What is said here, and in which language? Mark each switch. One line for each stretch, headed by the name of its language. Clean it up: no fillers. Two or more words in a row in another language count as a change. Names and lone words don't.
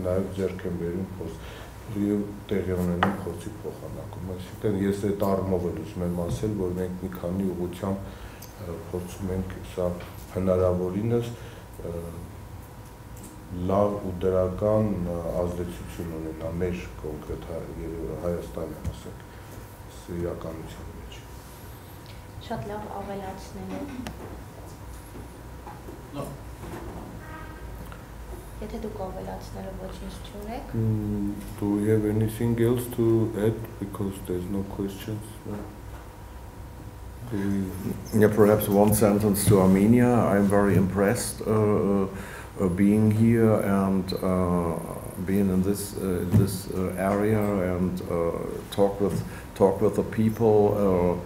Armenian: նաև ձեռք են բերում եւ տեղի ունենում փորձի փոխանակում։ Այսինքն ես այդ առումով ուզում եմ ասել, որ մենք մի քանի ուղղությամբ փորձում ենք սա հնարավորինս լավ ու դրական ազդեցություն ունենա մեր կոնկրետ Հայաստանի, ասենք, իրականության մեջ։ Շատ լավ ավելացնելու։ Եթե դուք ավելացնելու ոչինչ չունեք։
English: Do you have anything else to add, because there's no questions? Yeah, perhaps one sentence to Armenia. I'm very impressed being here and being in this area and talk with the people.